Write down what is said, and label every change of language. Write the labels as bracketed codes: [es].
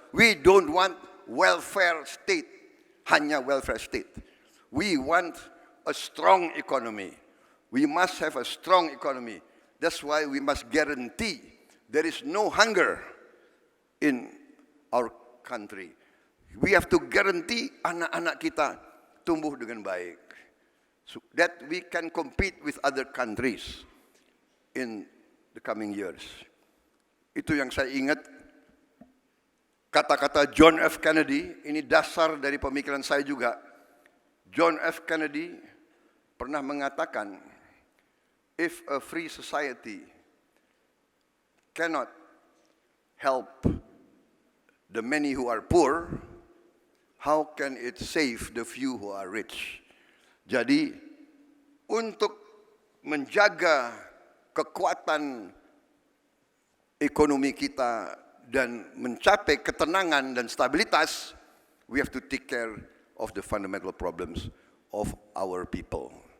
[en] We don't want welfare state, [id] hanya [en] welfare state. We want a strong economy. We must have a strong economy. That's why we must guarantee there is no hunger in our country. We have to guarantee [id] anak-anak kita tumbuh dengan baik. [en] So that we can compete with other countries in the coming years. [id] Itu yang saya ingat, kata-kata John F. Kennedy, ini dasar dari pemikiran saya juga. John F. [en] Kennedy [id] pernah mengatakan, [en] if a free society cannot help the many who are poor, how can it save the few who are rich? [id] Jadi, untuk menjaga kekuatan ekonomi kita dan mencapai ketenangan dan stabilitas, [en] we have to take care of the fundamental problems of our people.